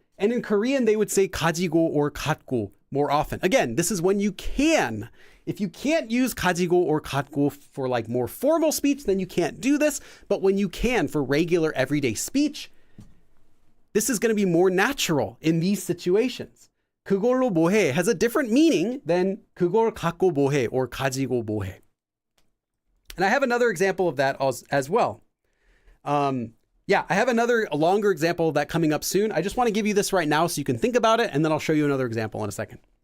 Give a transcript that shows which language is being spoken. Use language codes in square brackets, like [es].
[en] And in Korean, they would say 가지고 or 갖고 more often. Again, this is when you can. If you can't use 가지고 or 갖고 for like more formal speech, then you can't do this. But when you can for regular everyday speech, this is going to be more natural in these situations. [ko] 그걸로 뭐해 [en] has a different meaning than [ko] 그걸 갖고 뭐해 or 가지고 뭐해. [en] And I have another example of that as well. I have a longer example of that coming up soon. I just want to give you this right now so you can think about it, and then I'll show you another example in a second.